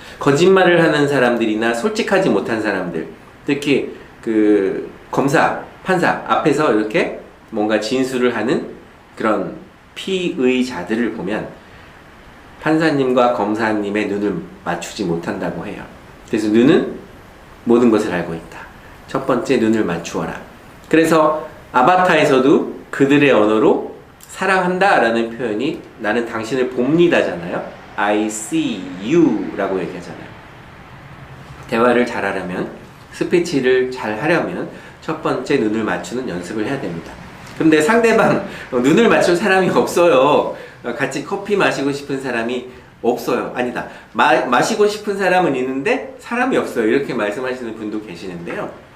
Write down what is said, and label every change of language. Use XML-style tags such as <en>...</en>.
<ko>거짓말을 하는 사람들이나 솔직하지 못한 사람들, 특히 그 검사, 판사 앞에서 이렇게 뭔가 진술을 하는 그런 피의자들을 보면 판사님과 검사님의 눈을 맞추지 못한다고 해요. 그래서 눈은 모든 것을 알고 있다. 첫 번째, 눈을 맞추어라. 그래서 아바타에서도 그들의 언어로 사랑한다 라는 표현이 나는 당신을 봅니다잖아요.</ko> <en>I see you</en> <ko>라고 얘기하잖아요. 대화를 잘하려면, 스피치를 잘 하려면 첫 번째 눈을 맞추는 연습을 해야 됩니다. 근데 상대방 눈을 맞출 사람이 없어요. 같이 커피 마시고 싶은 사람이 없어요. 아니다. 마시고 싶은 사람은 있는데 사람이 없어요. 이렇게 말씀하시는 분도 계시는데요.</ko>